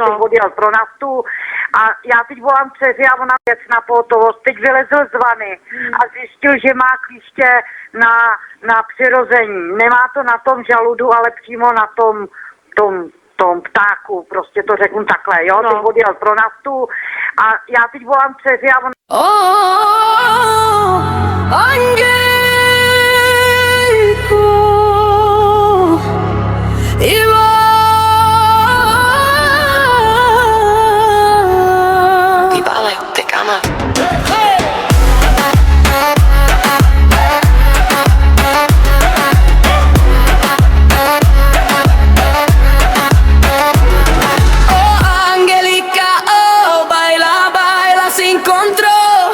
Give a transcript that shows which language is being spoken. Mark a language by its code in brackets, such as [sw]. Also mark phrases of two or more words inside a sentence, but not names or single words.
[cs] teď odjel pro naftu a já teď volám dceři a ona věc na pohotovost, teď vylezl z vany a zjistil, že má klíště na přirození, nemá to na tom žaludu, ale přímo na tom ptáku, prostě to řeknu takhle, jo, No. teď odjel pro naftu a já teď volám dceři a ona [es] Vale, te cama. Oh, Angelica, oh, baila, baila sin control.